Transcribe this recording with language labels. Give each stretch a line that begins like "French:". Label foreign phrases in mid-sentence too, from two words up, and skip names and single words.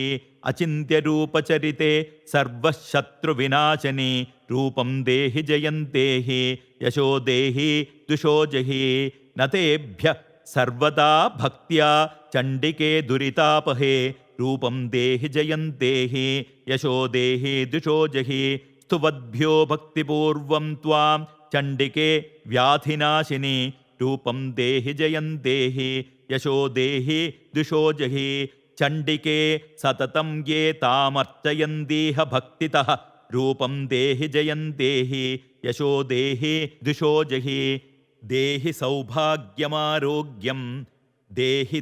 Sanskrit: अचिन्त्यरूपचरिते सर्वशत्रुविनाशनी रूपं देहि जयं देहि यशो देहि दुषो जहि. न तेभ्यः सर्वदा भक्त्या चण्डिके दुरितापहे रूपं देहि जयं देहि यशो देहि दुषो जहि. സ്തുവദ്ഭ്യോ ഭക്തിപൂർവം ത്വാം ചണ്ഡികേ വ്യാധിനാശിനി രൂപം ദേഹി ജയം ദേഹി യശോ ദേഹി ദുഷോ ജഹി ചണ്ഡികേ സതതം യേ താമർച്ചയന്തീഹ ഭക്തിതഃ രൂപം ദേഹി ജയം ദേഹി യശോ ദേഹി ദുഷോ ജഹി ദേഹി സൗഭാഗ്യമാരോഗ്യം ദേഹി